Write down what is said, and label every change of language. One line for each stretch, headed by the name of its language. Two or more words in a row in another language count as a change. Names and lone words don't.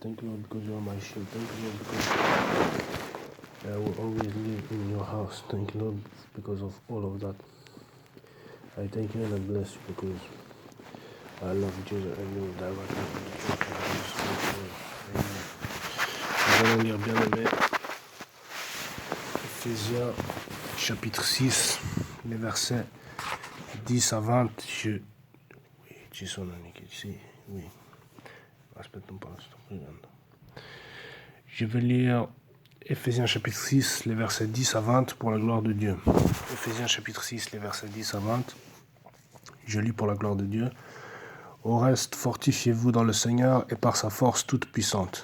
English: Thank you, Lord, because you are my shield. Thank you, Lord, because I will always live in your house. Thank you, Lord, because of all of that. I thank you and I bless you because I love you, Jesus, and you will direct me to the truth.
French: Nous allons lire, bien aimé, Ephésiens chapitre 6, les versets 10 à 20. Oui,
Italian: ci sono anche ici. Oui. Aspetta un po', sto pregando.
French: Je vais lire Ephésiens chapitre 6, les versets 10 à 20 pour la gloire de Dieu. Ephésiens chapitre 6, les versets 10 à 20. Je lis pour la gloire de Dieu. Au reste, fortifiez-vous dans le Seigneur et par sa force toute puissante.